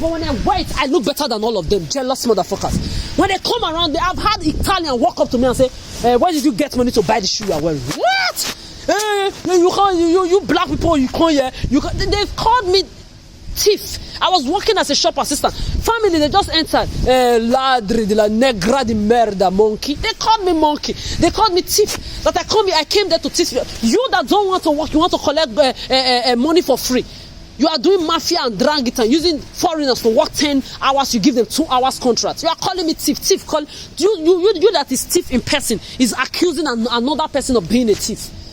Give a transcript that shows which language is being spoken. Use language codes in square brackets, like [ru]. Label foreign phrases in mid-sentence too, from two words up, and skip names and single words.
[en] But when I wear it, I look better than all of them. Jealous motherfuckers. When they come around, I've had Italian walk up to me and say, where did you get money to buy the shoe you are wearing? What? You can't. You black people, you can't. Yeah, they've called me thief. I was working as a shop assistant. Family, they just entered. [it] Ladri de la negra de merda, [en] monkey. They called me monkey. They called me thief. That I came there to thief. You that don't want to work, you want to collect money for free. You are doing mafia and drag it and using foreigners to work 10 hours, you give them 2 hours contract. You are calling me thief. Thief, you that is thief in person is accusing another person of being a thief.